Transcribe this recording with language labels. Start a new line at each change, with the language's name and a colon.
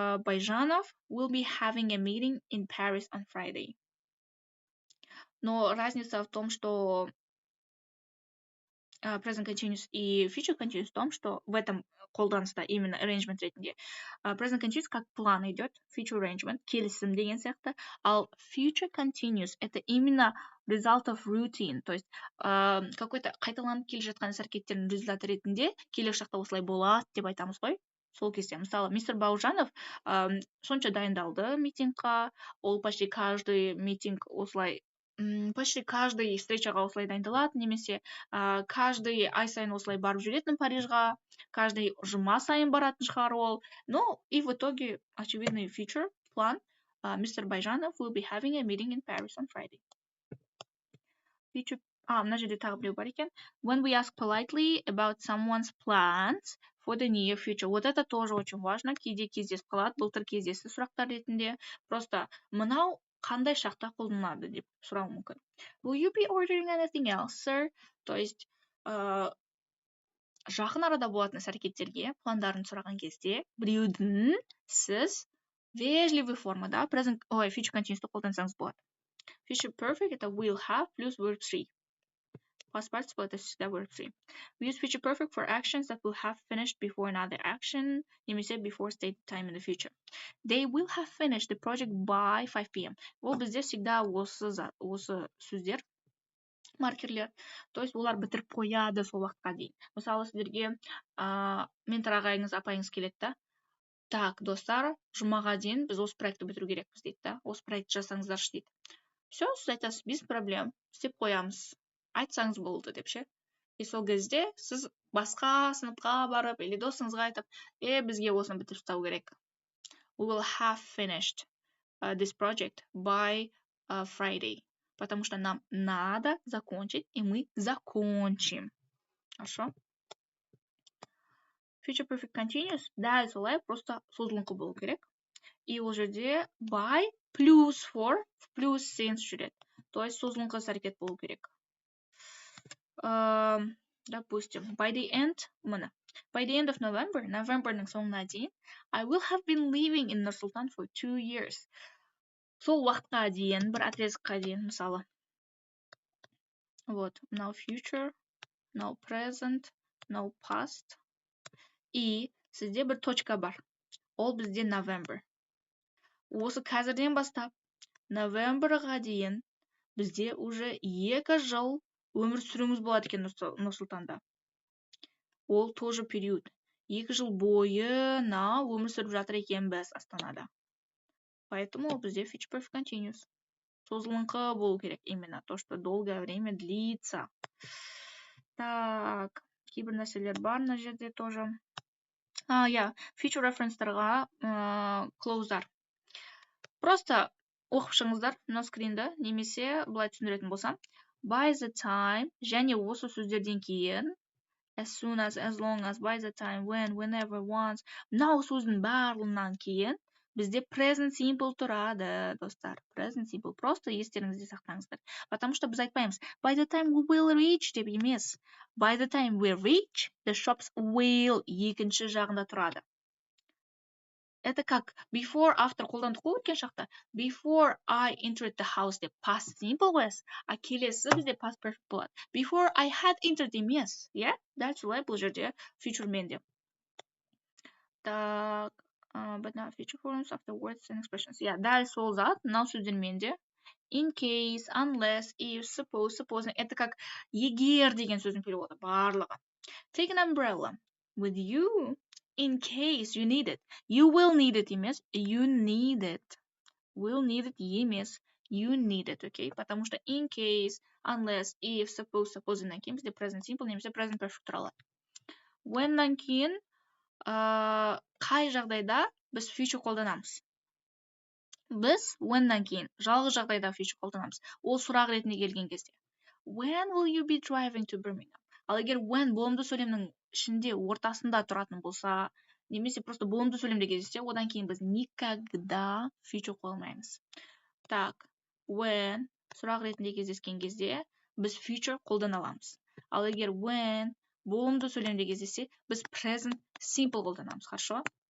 English: Байжанов will be having a meeting in Paris on Friday.
Russian: Но разница в том, что present continuous и future continuous в том, что в этом қолданыста именно arrangement ретінде present continuous как план идет, future arrangement,
Kazakh: келісім деген сияқты, ал
Russian: future continuous это именно
English: result of routine,
Russian: то есть какой-то
Kazakh: қайталанып келе жатқан іс-әрекеттердің
Russian: результаты
Kazakh: ретінде келер шақта осылай болады деп айтамыз ғой. Сол кезде, мысалы, мистер Баужанов сонша дайындалды митингқа, ол
Russian: почти каждый митинг
Kazakh: осылай почти каждый встречаға осылай дайындалады, немесе каждый ай сайын осылай барып жүретін Парижға, каждый жұма сайын баратын шығар ол.
Russian: Ну, и в итоге, очевидный future план, Mr.
English: Байжанов will be having a meeting in Paris on Friday.
Kazakh: Future, мына жерде тағы біреу бар екен.
English: When we ask politely about someone's plans for the near future.
Russian: Вот это тоже очень важно.
Kazakh: Кейде кездесіп қалады, былтыр кездесті сұрақтар ретінде. Просто мынау қандай шақта қолданады деп сұрау мүмкін.
English: Will you be ordering anything else, sir?
Kazakh: То есть жақын арада болатын іс-әрекеттерге пландарын сұраған кезде біреудің сіз вежливый формада
English: present, future continuous'ты
Kazakh: қолдансаңыз болады.
English: Future perfect это will have плюс verb 3. Past participle это всегда verb 3. We use future perfect for actions that will have finished before another action, немесе before stated time in the future. They will have finished the project by 5 p.m.
Kazakh: Ол бізде всегда осы сөздер, маркерлер. То есть олар бітіріп қояды сол уақытқа дейін. Мысалы, сіздерге ментор ағайыңыз, апайыңыз келеді да. Так, достар, жұмаға дейін біз осы проектті бітіру керекпіз дейді да. Осы проектті жасаңыздаршы дейді. Все, сіз айтасыз,
Russian: без проблем,
Kazakh: істеп қоямыз. Айтсаңыз болды деп ше. И сол кезде сіз басқа сыныпқа барып, или досыңызға айтып, бізге осыны бітіріп тастау керек.
English: We will have finished this project by Friday.
Russian: Потому что нам надо закончить, и мы закончим. Хорошо?
English: Future perfect continuous
Kazakh: дәл солай просто созылыңқы болу керек. И ол жерде by плюс for плюс since жүреді. То есть созылыңқы іс-әрекет болу керек.
English: Допустим, by the end of November,
Kazakh: Novemberның соңына дейін,
English: I will have been living in Нұр-Сұлтан for 2 years.
Kazakh: Сол уақытқа дейін, бір отрезыққа дейін, мысалы.
English: Вот, now future, now present, now past.
Kazakh: И сізде бір точка бар. Ол бізде November. Осы қазірден бастап, Novemberға дейін бізде уже 2 жыл өмір сүруіміз болады екен Нұр-Сұлтанда. Ол тоже период. 2 жыл бойына өмір сүріп жатыр екен біз Астанада. Поэтому ол бізде
English: future perfect continuous.
Kazakh: Созылыңқы болу керек именно.
Russian: То, что долгое время длится.
Kazakh: Так, кейбір нәрселер бар на жерде тоже.
English: Future reference-тарға close'дар.
Kazakh: Просто оқып шығыңыздар мына скринді, немесе былай түсіндіретін болсам.
English: By the time,
Kazakh: және осы сөздерден кейін,
English: as soon as long as, by the time, when, whenever, once,
Kazakh: мынау сөздің барлығынан кейін бізде
English: present simple тұрады, достар. Present simple.
Kazakh: Просто естеріңізде сақтаңыздар.
Russian: Потому что
Kazakh: біз айтпаймыз,
English: by the time we will reach
Kazakh: деп емес.
English: By the time we reach, the shops will
Kazakh: екінші жағында тұрады. Это как before, after қолдандық қой өткен шақта.
English: Before I entered the house деп past simple voice, а
Kazakh: келесі бізде
English: past perfect болады. Before I had entered
Kazakh: емес, дәл солай бұл жерде future мен деп. Так,
English: but not future forms of the words and expressions.
Kazakh: Дәл сол зат мынау сөздерменде
English: in case, unless, if, suppose, supposing.
Russian: Это как
Kazakh: егер деген сөздің переводы барлығы.
English: Take an umbrella with you in case you need it. You will need it емес, you need it. Will need it емес, you need it, okay?
Russian: Потому что
English: in case, unless, if, suppose, supposingнан кейін бізде present simple немесе present perfect
Kazakh: тұралады. Whenнан кейін қай жағдайда біз future қолданамыз? Біз whenнан кейін жалғыз жағдайда future қолданамыз. Ол сұрақ ретінде келген кезде.
English: When will you be driving to Birmingham?
Kazakh: Ал егер when болымды сөйлемнің ішінде ортасында тұратын болса, немесе просто болымды сөйлемде кездессе, одан кейін біз никогда future қолданбаймыз. Так, when сұрақ ретінде кездескен кезде біз future қолдана аламыз. Ал егер when болымды сөйлемде кездессе, біз present simple қолданамыз, хорошо?